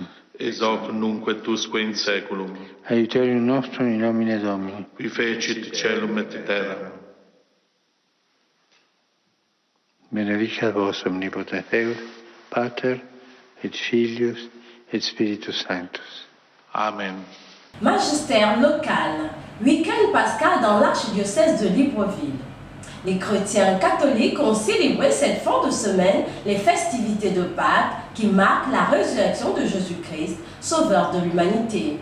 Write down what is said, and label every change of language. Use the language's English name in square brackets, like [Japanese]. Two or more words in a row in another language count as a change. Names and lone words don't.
[Latin] Ex hoc nunc et usque in saeculum. Aiuterium nostrum in nomine Domini. Qui fecit caelum et terra. Benedicat vos omnipotens Deus, Pater, et Filius, et Spiritus Sanctus. Amen. [French] Magistère local, week-end pascal dans l'archidiocèse de Libreville. Les chrétiens catholiques ont célébré cette fin de semaine les festivités de Pâques qui marquent la résurrection de Jésus-Christ, sauveur de l'humanité.